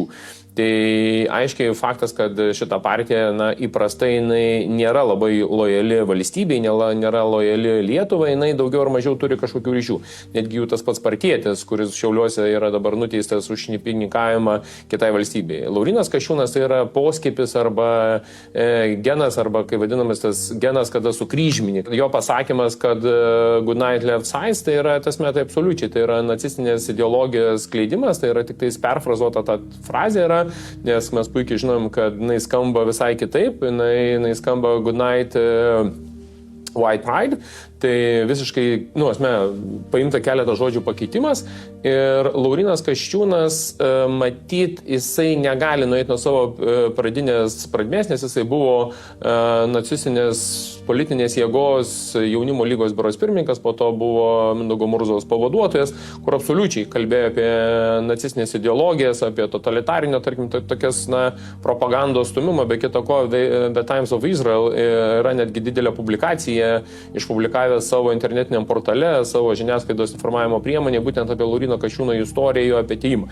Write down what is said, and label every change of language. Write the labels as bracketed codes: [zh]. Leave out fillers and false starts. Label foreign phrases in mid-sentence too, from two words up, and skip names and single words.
[lt] Tai aiškiai faktas, kad šita partija, įprastai jinai nėra labai lojali valstybei, nėra lojali Lietuvai, jinai daugiau ar mažiau turi kažkokių ryšių. Netgi jų tas pats partietis, kuris Šiauliuose yra dabar nuteistas už šnipininkavimą kitai valstybei. Laurynas Kasčiūnas tai yra poskiepis arba genas, arba kaip vadinamas tas genas, kada sukryžmini. Jo pasakymas, kad [en] good night left sides, [lt] tai yra tas metai absoliučiai, tai yra nacistinės ideologijos skleidimas, tai yra tik tais perfrazuota ta frazė yra, nes mes puikiai žinom, kad jinai skamba visai kitaip, jinai skamba [en] good night white pride, [lt] tai visiškai, paimta keletą žodžių pakeitimas ir Laurynas Kasčiūnas, matyt, jisai negali nueiti nuo savo pradmės, nes jisai buvo nacistinės politinės jėgos jaunimo lygos biuros pirmininkas, po to buvo Mindaugo Murzaus pavaduotojas, kur absoliučiai kalbėjo apie nacistinės ideologijas, apie totalitarinę, tarkim, tokias propagandos stumimą, be kita ko, The Times of Israel yra netgi didelė publikacija, išpublikavęs savo internetiniam portale, savo žiniasklaidos informavimo priemonė, būtent apie Lauryno Kasčiūno istoriją, apie atėjimą.